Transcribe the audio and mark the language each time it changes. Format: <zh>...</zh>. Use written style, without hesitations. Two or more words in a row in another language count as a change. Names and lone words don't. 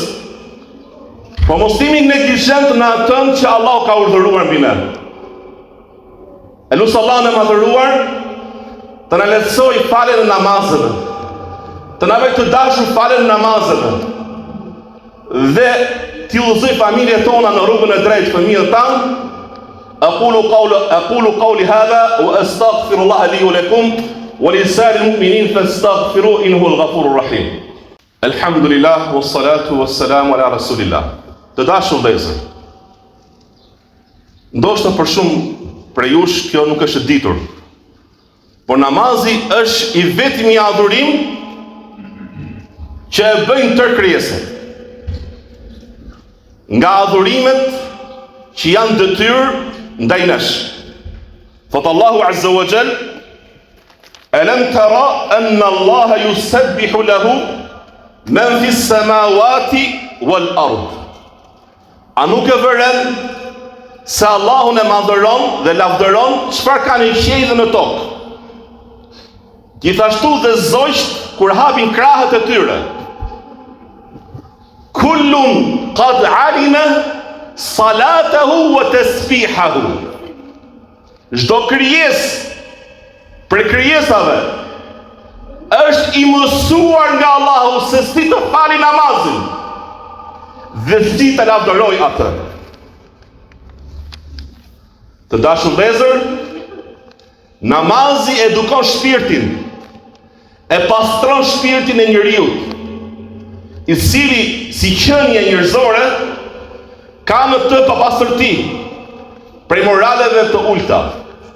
<sq>Po mos jemi neglizhent në atë që Allahu ka urdhëruar mbi ne. Elus Allahun e madhëruar të na lehtësoj faljen e namazeve. Të na bëjë të dashur faljen e namazeve. Dhe t'i udhëzoj familjet tona në rrugën e drejtë, fëmijët tanë.</sq> <ar>أقول قولي هذا وأستغفر الله لي ولكم ولسائر المؤمنين فاستغفروه إنه الغفور الرحيم. الحمد لله والصلاة والسلام على رسول الله.</ar> <sq>Të dashur vëllezër, ndoshta për shumë prej jush kjo nuk është e ditur, por namazi është i vetmi adhurim që e bëjnë tërë krijesat. Nga adhurimet që janë detyrë ndaj nesh. Thot Allahu</sq> <ar>عز وجل: ألم تر أن الله يسبح له من في السماوات والأرض.</ar> <sq>A nuk e vëren se Allahun e madhëron dhe lavdëron çfarë ka në qiell dhe në tokë. Gjithashtu dhe zogjt kur hapin krahët e tyre.</sq> <ar>كل قد علم صلاته وتسبيحه.</ar> <sq>Çdo krijesë për krijesave është i mësuar nga Allahu se si të fali namazin dhe si të lavdëroj atë. Të dashur vëllezër, namazi edukon shpirtin, e pastron shpirtin e njeriut, i cili si qenie njerëzore ka në të papastërti prej moraleve të ulta.</sq>